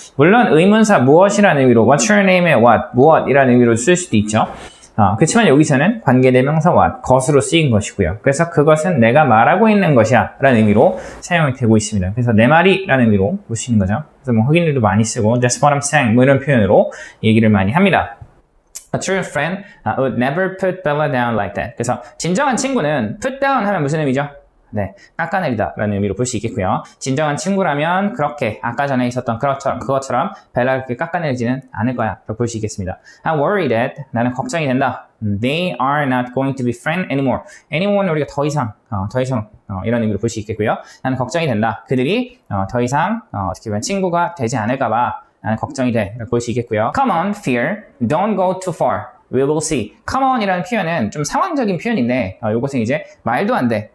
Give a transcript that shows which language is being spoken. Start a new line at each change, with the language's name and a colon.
Korean: 물론 의문사 무엇이라는 의미로
English: what's your name
Korean: 의 what, 무엇이라는 의미로 쓸 수도 있죠. 그렇지만 여기서는 관계대명사 what, 것으로 쓰인 것이고요. 그래서 그것은 내가 말하고 있는 것이야 라는 의미로 사용이 되고 있습니다. 그래서 내 말이 라는 의미로 볼 수 있는 거죠. 그래서 뭐 흑인들도 많이 쓰고
English: that's what I'm saying
Korean: 뭐 이런 표현으로 얘기를 많이 합니다.
English: A true friend would never put Bella down like that.
Korean: 그래서 진정한 친구는 put down 하면 무슨 의미죠? 네, 깎아내리다 라는 의미로 볼 수 있겠고요. 진정한 친구라면 그렇게 아까 전에 있었던 그것처럼 벨라를 그렇게 깎아내리지는 않을 거야 라고 볼 수 있겠습니다.
English: I'm worried that
Korean: 나는 걱정이 된다.
English: They are not going to be friends anymore.
Korean: anyone은 우리가 더 이상 이런 의미로 볼 수 있겠고요. 나는 걱정이 된다. 그들이 더 이상 어떻게 보면 친구가 되지 않을까 봐 나는 걱정이 돼 라고 볼 수 있겠고요.
English: Come on, fear. Don't go too far. We will see.
Korean: Come on 이라는 표현은 좀 상황적인 표현인데 이것은 이제 말도 안 돼.